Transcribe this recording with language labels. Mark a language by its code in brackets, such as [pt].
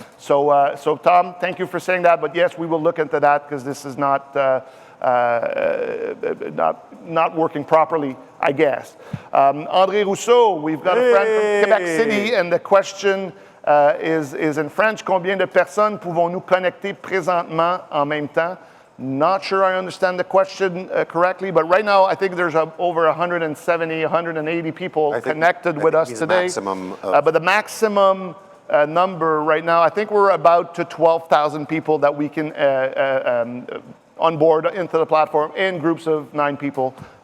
[en] So Tom, thank you for saying that, but yes, we will look into that because this is not working properly, I guess. André Rousseau, we've got a friend from Quebec City, and the question is in French. [fr] Combien de personnes pouvons-nous connecter présentement en même temps? [en] Not sure I understand the question correctly, but right now I think there's over 170, 180 people connected with us today. But the maximum number right now, I think we're about to 12,000 people that we can onboard into the platform in groups of 9 people.